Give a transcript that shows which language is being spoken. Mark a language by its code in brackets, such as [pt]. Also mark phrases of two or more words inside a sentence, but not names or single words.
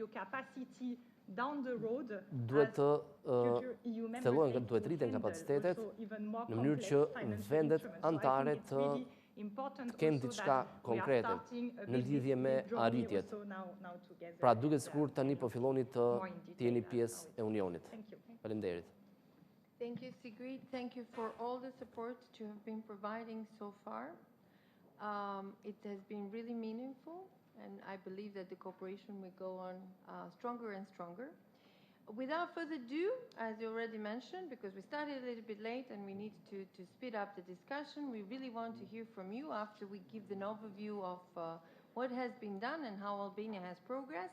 [sq] Duhet të thellohen, duhet rriten kapacitetet në mënyrë që vendet anëtare të kenë diçka konkrete në lidhje me arritjet. Pra duket sikur tani po filloni të jeni pjesë e unionit. Faleminderit. [en] Thank you, Sigrid. Thank you for all the support you have been providing so far. It has been really meaningful, and I believe that the cooperation will go on stronger and stronger. Without further ado, as you already mentioned, because we started a little bit late and we need to speed up the discussion, we really want to hear from you after we give an overview of what has been done and how Albania has progressed.